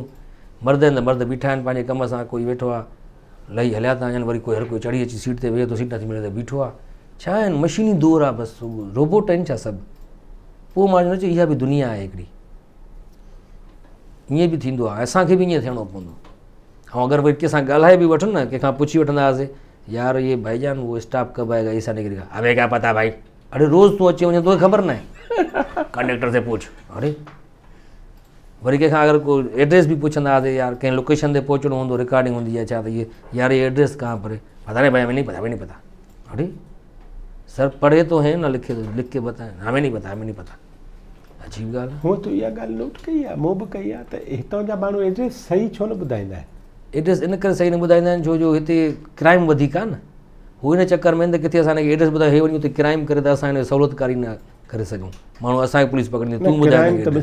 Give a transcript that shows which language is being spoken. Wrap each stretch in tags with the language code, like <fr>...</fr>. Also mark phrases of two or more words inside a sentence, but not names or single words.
<sd>मर्द आहिनि त मर्द बीठा आहिनि पंहिंजे कम सां, कोई वेठो आहे लही हलिया था वञनि, वरी कोई हर कोई चढ़ी अची सीट ते वेहे थो, सीट नथी मिले त बीठो आहे। छा आहिनि मशीनी दौर आहे, बसि रोबोट आहिनि छा सभु? पोइ मां चयो इहा बि दुनिया आहे हिकिड़ी, ईअं बि थींदो आहे, असांखे बि ईअं थियणो पवंदो। ऐं अगरि वरी कंहिंसां ॻाल्हाए बि वठूं न, कंहिंखां पुछी वठंदा हुआसीं</sd> <ur>یار یہ بھائی جان وہ اسٹاف کب آئے گا، ایسا نکری کا، ابے کیا پتا بھائی,</ur> <sd>अरे रोज़ तूं अची वञे तोखे ख़बर न आहे,</sd> <ur>کنڈکٹر سے پوچھ.</ur> <sd>अरे वरी कंहिंखां अगरि कोई एड्रेस बि पुछंदा हुआसीं, यार कंहिं लोकेशन ते पहुचणो हूंदो, रिकॉर्डिंग हूंदी आहे छा, त</sd> <ur>یہ یار یہ ایڈریس کہاں پر ہے، پتا نہیں بھائی ہمیں نہیں پتا، ہمیں نہیں پتا. ارے سر پڑھے تو ہیں نا، لکھ کے بتائیں، ہمیں نہیں پتا، ہمیں نہیں پتا.</ur> <sd>अजीब ॻाल्हि आहे। हूअं त इहा ॻाल्हि नोट कई आहे, मूं बि कई आहे, त हितां जा माण्हू एड्रेस सही छो न ॿुधाईंदा आहिनि? एड्रेस इन करे सही न ॿुधाईंदा आहिनि छो जो हिते क्राइम वधीक आहे न, हू इन चकर में त किथे असांखे एड्रेस ॿुधाए हे वञी उते क्राइम करे त असां हिन सहूलियतकारी न करे सघूं, माण्हू असांखे पुलिस पकड़ींदी, तूं ॿुधाए त</sd>